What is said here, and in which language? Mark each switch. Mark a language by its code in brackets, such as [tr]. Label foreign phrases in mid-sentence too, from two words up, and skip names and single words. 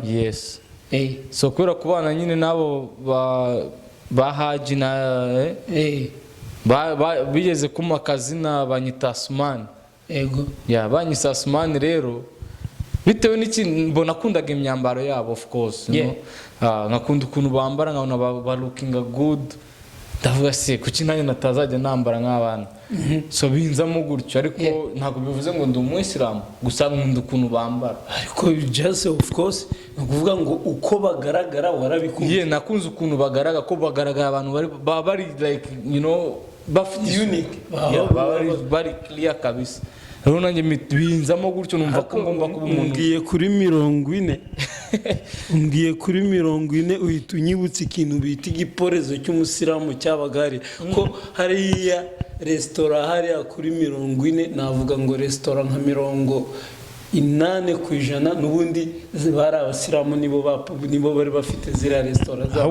[rw] So kubera kubana nyine nabo ba Haji na bigeze kuma akazina banyita Asumani. Banyita Asumani rero bitewe n'iki mbona kundaga imyambaro yabo [en] of course [rw] nkakunda ukuntu bambara nkabona ba [en] looking good [rw] ndavuga se kuki nanjye natazajya nambara nk'abana so binzamo gutyo ariko ntabwo bivuze ngo ndi umuyisilamu gusa nkunda ukuntu bambara ariko [en] just of course [rw] ukuvuga ngo uko bagaragara warabikunze nakunze ukuntu bagaragara ko bagaragara abantu bari like bafite unique bari clear kabisa rero nanjye binzamo gutyo numva ko ngomba kuba umuntu. Ngiye kuri 40 uhita unyibutsa ikintu bita igiporezo cy'umusilamu cy'abagari ko hariya restaurant hariya kuri 40 navuga ngo restaurant nka 80% n'ubundi bari abasilamu nibo bari bafite zira restaurant zabo.